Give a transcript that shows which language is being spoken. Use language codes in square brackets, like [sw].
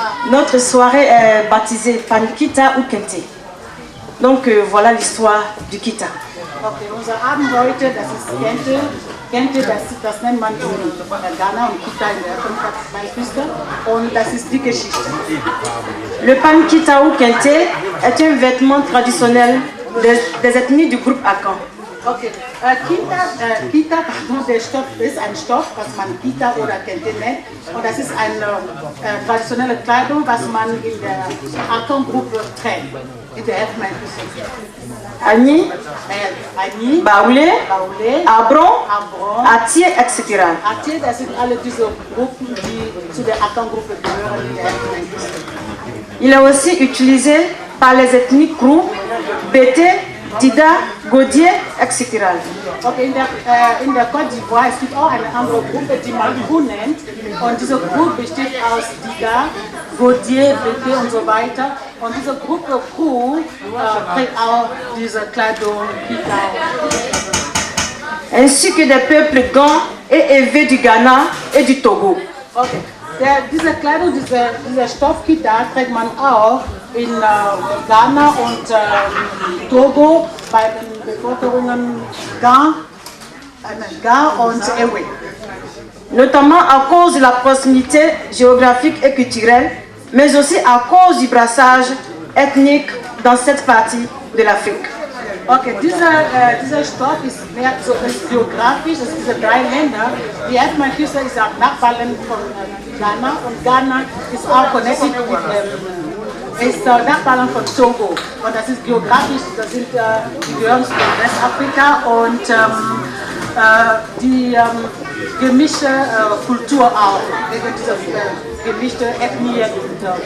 [fr] Notre soirée est baptisée Pankita ou Kente. Donc voilà l'histoire du Kita. [de] Okay, unser Abend heute, das ist Kente. Kente, das nennt man in Ghana und Kita in der Elfenbeinküste. Und das ist die Geschichte. [fr] Le Pankita ou Kente est un vêtement traditionnel des ethnies du groupe Akan. [de] Okay, Kita, der Stoff ist ein Stoff, was man Kita oder Kente nennt. Und das ist eine traditionelle Kleidung, was man in der Akan-Gruppe trägt. In der Elfenbeinküste. [fr] Agni, Baoulé, Abron, [de] Abron, [fr] Atier, etc. [de] Atier, das sind alle diese Gruppen, die zu der Akan-Gruppe gehören, die Ethnie. [fr] Il est aussi utilisé par les ethnies Krou, Bété, Dida, Godier, etc. [de] Okay, in der Côte d'Ivoire, es gibt auch eine andere Gruppe, die man Krou nennt. Und diese Gruppe besteht aus Dida, Godier, Bété und so weiter. Und diese Gruppe Krou trägt auch diese Kleidung, [fr] ainsi que des peuples Gan et Evé du Ghana et du Togo. [de] Okay. Diese Kleidung, dieser Stoffkita trägt man auch in Ghana und Togo bei den Bevölkerungen Gan und Ewe. [fr] Notamment à cause de la proximité géographique et culturelle, mais aussi à cause du brassage ethnique dans cette partie de l'Afrique. [de] Okay, dieser Stoff ist mehr so geografisch, das sind diese drei Länder. Die Erdbeerküste ist auch Nachbarland von Ghana und Ghana ist auch connected mit ist Nachbarland von Togo. Und das ist geografisch, die gehören zu Westafrika und die gemischte Kultur auch, wegen dieser gemischte Ethnie und